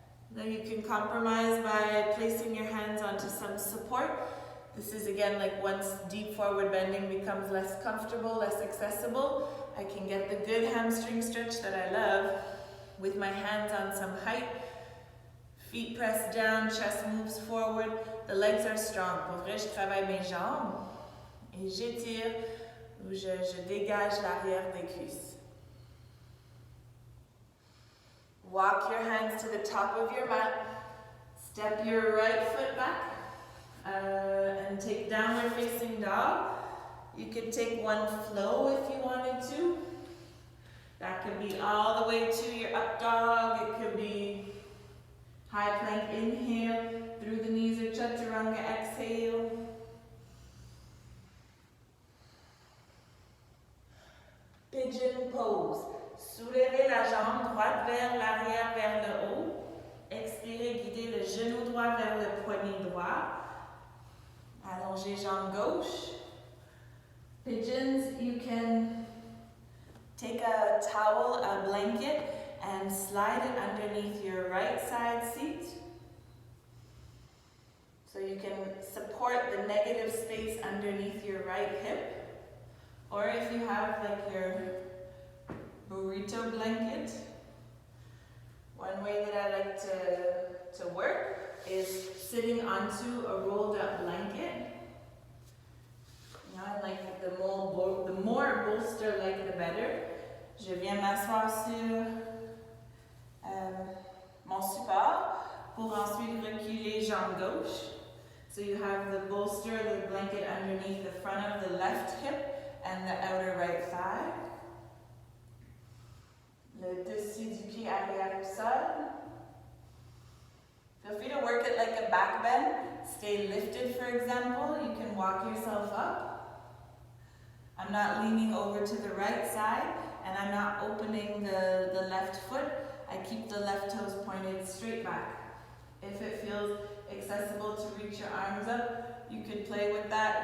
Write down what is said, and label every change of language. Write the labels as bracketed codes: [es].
[en] Then you can compromise by placing your hands onto some support. This is again like once deep forward bending becomes less comfortable, less accessible, I can get the good hamstring stretch that I love with my hands on some height. Feet press down, chest moves forward, the legs are strong. [fr] Pour vrai, je travaille mes jambes et j'étire ou je dégage l'arrière des cuisses. [en] Walk your hands to the top of your mat. Step your right foot back and take downward facing dog. You could take one flow if you wanted to. That could be all the way to your up dog. It could be high plank inhale, through the knees or chaturanga exhale. Pigeon pose. [fr] Soulevez la jambe droite vers l'arrière, vers le haut. Expirez, guidez le genou droit vers le poignet droit. Allongez jambe gauche. [en] Pigeons, you can take a towel, a blanket, and slide it underneath your right side seat. So you can support the negative space underneath your right hip. Or if you have like your burrito blanket, one way that I like to work is sitting onto a rolled up blanket. You know, I like the more bolster like the better. [fr] Je viens m'asseoir sur mon support pour ensuite reculer jambe gauche. [en] So you have the bolster, the blanket underneath the front of the left hip and the outer right thigh. [fr] Le dessus du pied arrière au sol. [en] Feel free to work it like a back bend. Stay lifted, for example. You can walk yourself up. I'm not leaning over to the right side, and I'm not opening the left foot. I keep the left toes pointed straight back. If it feels accessible to reach your arms up, you could play with that.